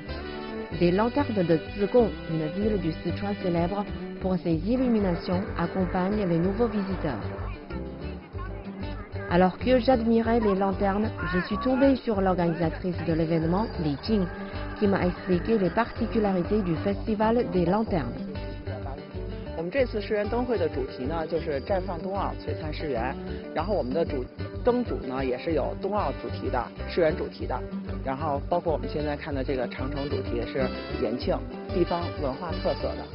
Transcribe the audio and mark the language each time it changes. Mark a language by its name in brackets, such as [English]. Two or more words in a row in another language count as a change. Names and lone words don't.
[French] Des lanternes de Zigong, une ville du Sichuan célèbre pour ses illuminations, accompagnent les nouveaux visiteurs. Alors que j'admirais les lanternes, je suis tombée sur l'organisatrice de l'événement, Li Jing, qui m'a expliqué les particularités du festival des lanternes. [Chinese] 我们这次世园灯会的主题呢，就是绽放冬奥，璀璨世园。然后我们的灯组呢，也是有冬奥主题的、世园主题的。然后包括我们现在看的这个长城主题也是延庆地方文化特色的。